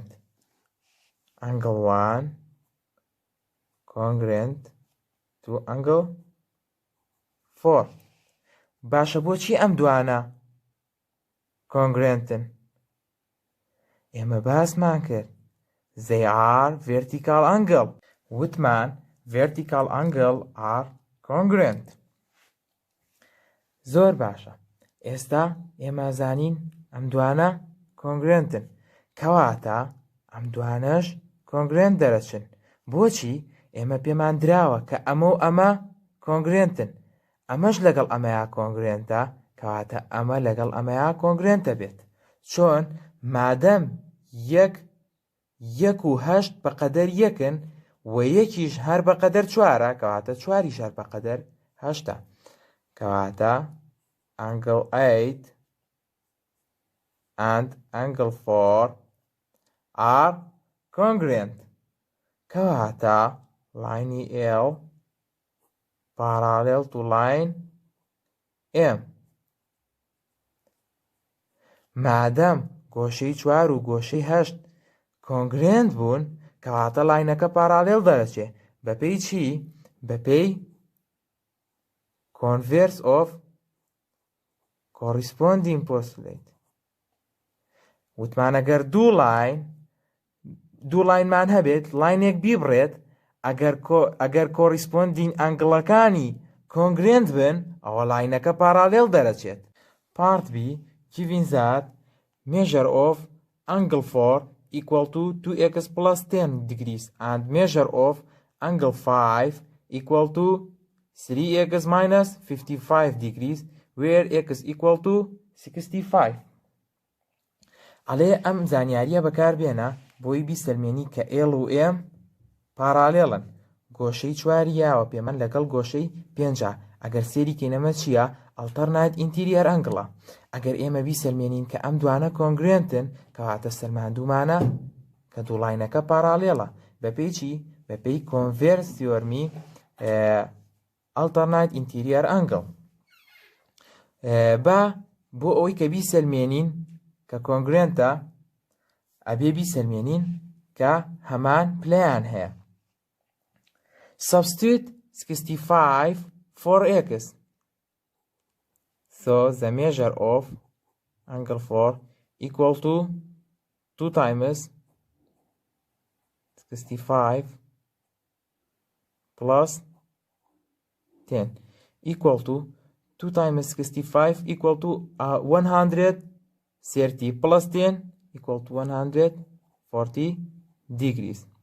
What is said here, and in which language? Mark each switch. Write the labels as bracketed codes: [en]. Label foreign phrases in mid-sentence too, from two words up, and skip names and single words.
[en] Angle 1 congruent to angle 4. [ckb] باشە [en] بۆچی ئەم [ckb] دوانە congruentن؟ ئێمە باسمان کرد. [en] They are vertical angle. [ckb] وتمان [en] vertical angle are congruent. [ckb] زۆر باشە. ئێستا ئێمە زانین ئەم دوانە congruentن. کەواتە ئەم دوانەش congruent دەرەچن. بۆچی؟ ئێمە پێمان دراوە کە ئەمە و ئەمە congruentن. ئەمەش لەگەڵ ئەمەیە congruentە، کەواتە ئەمە لەگەڵ ئەمەیە congruentە بێت. چۆن مادەم یەک و هەشت بەقەدەر یەکن و یەکیش هەر بەقەدەر چوارە، کەواتە چواریش هەر بەقەدەر هەشتە. [en] کەواتە angle 8 and angle 4 are congruent. [ckb] کەواتە لاینی [en] L parallel to line M. [ckb] مادەم گۆشەی چوار و گۆشەی هەشت کۆنگرێنت بوون کەواتە لاینەکە پارالێڵ دەرەچێ. بەپێی چی؟ بەپێی [en] converse of corresponding postulate. [ckb] وتمان ئەگەر دوو لاینمان هەبێت لاینێک بیبڕێت ئەگەر corresponding ئەنگڵەکانی کۆنگرێنت بن ئەوە لاینەکە پارالێڵ دەرەچێت. [en] Part B given that measure of angle 4 equal to 2x plus 10 degrees and measure of angle 5 equal to 3x minus 55 degrees where x equal to 65. [ckb] ئەڵێ ئەم زانیاریە بەکاربێنە بۆی بیسەلمێنی کە L و M پارالێڵن. گۆشەی چواری یاوە پێمان لەگەڵ گۆشەی پێنجە. ئەگەر سێری کەینەمە چییە؟ [en] alternate interior angle. [ckb] ئەگەر ئێمە بیسەلمێنین کە ئەم دوانە کۆنگرێنتن کەواتە سەرماندوومانە کە دوو لاینەکە پارالێڵە. بەپێی چی؟ بەپێی [en] converse theorem alternate interior angle. [ckb] بۆ ئەوەی کە بیسەلمێنین کە کۆنگرێنتە ئەبێ بیسەلمێنین کە هەمان پلەیان هەیە. [en] Substitute 65 for x. So the measure of angle 4 equal to 2 times 65 plus 10 equal to 2 times 65 equal to 130 plus 10 equal to 140 degrees.